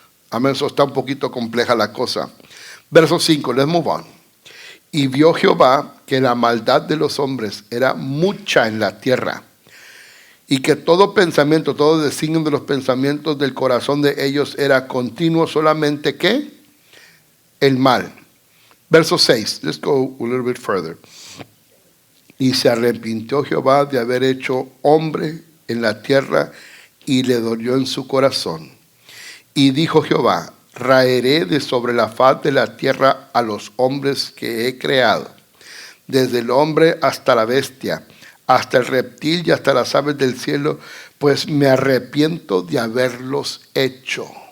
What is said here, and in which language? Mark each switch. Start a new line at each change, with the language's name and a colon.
Spanish: Amén, eso está un poquito compleja la cosa. Verso 5,
English: let's move on.
Spanish: Y vio Jehová que la maldad de los hombres era mucha en la tierra, y que todo pensamiento, todo designio de los pensamientos del corazón de ellos era continuo solamente ¿qué? El mal.
English: Verso 6, let's go a little bit further.
Spanish: Y se arrepintió Jehová de haber hecho hombre en la tierra, y le dolió en su corazón. Y dijo Jehová: raeré de sobre la faz de la tierra a los hombres que he creado, desde el hombre hasta la bestia, hasta el reptil y hasta las aves del cielo, pues me arrepiento de haberlos hecho.